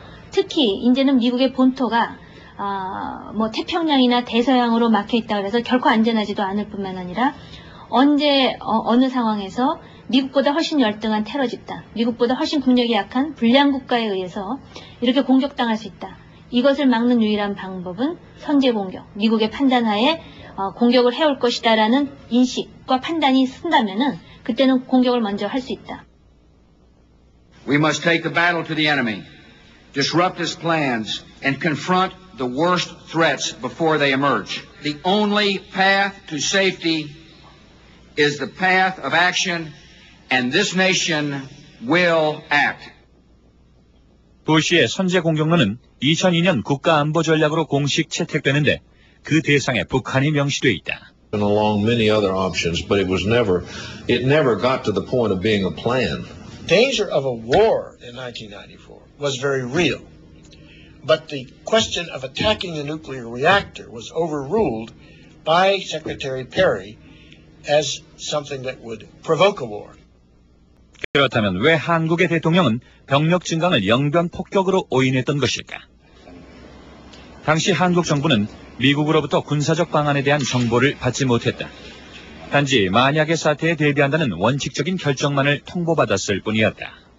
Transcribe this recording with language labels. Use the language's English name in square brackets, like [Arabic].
[Korean] 특히 이제는 미국의 본토가 태평양이나 대서양으로 막혀 있다 그래서 결코 안전하지도 않을 뿐만 아니라 언제 어느 상황에서 미국보다 훨씬 열등한 테러 집단, 미국보다 훨씬 국력이 약한 불량 국가에 의해서 이렇게 공격당할 수 있다. 이것을 막는 유일한 방법은 선제 공격, 미국의 판단하에 공격을 해올 것이다라는 인식과 판단이 쓴다면은 그때는 공격을 먼저 할 수 있다. [English] We must take the battle to the enemy, disrupt his plans, and confront the worst threats before they emerge. The only path to safety is the path of action, and this nation will act. [Korean] 부시의 선제 공격론은 2002년 국가안보 전략으로 공식 채택되는데 그 대상에 북한이 명시돼 있다. [English] Along many other options, but it never got to the point of being a plan. Danger of a war in 1994 was very real, but the question of attacking the nuclear reactor was overruled by Secretary Perry as something that would provoke a war. [Korean] 그렇다면 왜 한국의 대통령은 병력 증강을 영변 폭격으로 오인했던 것일까? 당시 한국 정부는 미국으로부터 군사적 방안에 대한 정보를 받지 못했다. 단지 만약의 사태에 대비한다는 원칙적인 결정만을 통보받았을 뿐이었다.